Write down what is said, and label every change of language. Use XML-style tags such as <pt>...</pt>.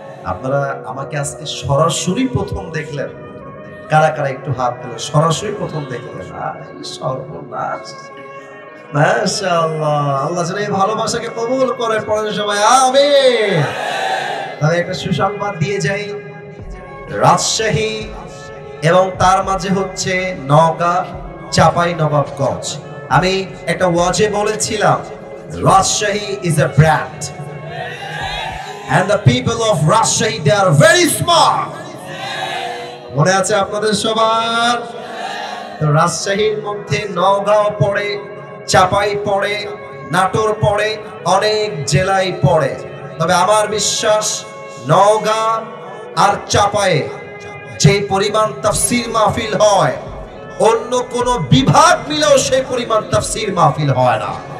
<bn>আপনারা আমাকে আজকে সরাসরি প্রথম দেখলেন, কারা কারা একটু হাত তুলে সরাসরি প্রথম দেখলেন? সর্বনাশ। মাশাআল্লাহ। আল্লাহ যেন এই ভালোবাসাকে কবুল করে, পরে সবাই আমিন। তবে একটা সুসংবাদ দিয়ে যাই, রাজশাহী এবং তার মাঝে হচ্ছে নওগাঁ, চাঁপাইনবাবগঞ্জ। আমি একটা ওয়াজে বলেছিলাম,</bn> <en>Rajshahi is a brand and the people of Rajshahi, they are very smart।</en> <bn>মনে আছে আপনাদের সবার? তো রাজশাহীর মধ্যে নওগাঁ পড়ে, চাঁপাই পড়ে, নাটোর পড়ে, অনেক জেলাই পড়ে। তবে আমার বিশ্বাস নওগাঁ আর চাঁপায়ে যে পরিমাণ তাফসীর মাহফিল হয়, অন্য কোন বিভাগ মিলেও সেই পরিমাণ তাফসীর মাহফিল হয় না।</bn>